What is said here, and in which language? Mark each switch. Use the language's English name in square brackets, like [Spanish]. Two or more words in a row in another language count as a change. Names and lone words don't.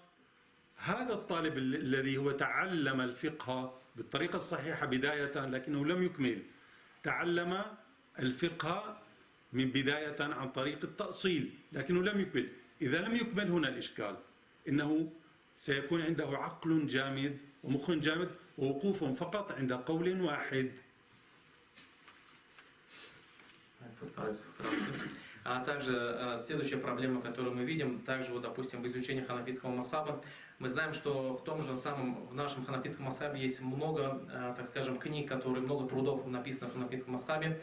[Arabic] هذا الطالب الذي هو تعلم الفقه بالطريقة الصحيحة بداية لكنه لم يكمل، تعلم الفقه من بداية عن طريق التأصيل لكنه لم يكمل. إذا لم يكمل هنا الإشكال، إنه سيكون عنده عقل جامد ومخ جامد ووقوف فقط عند قول واحد. [Russian] Постараюсь вкратце. А также следующая проблема, которую мы видим, также, вот, допустим, в изучении ханафитского масхаба, мы знаем, что в том же самом, в нашем ханафитском масхабе есть много, так скажем, книг, много трудов написано в ханафитском масхабе.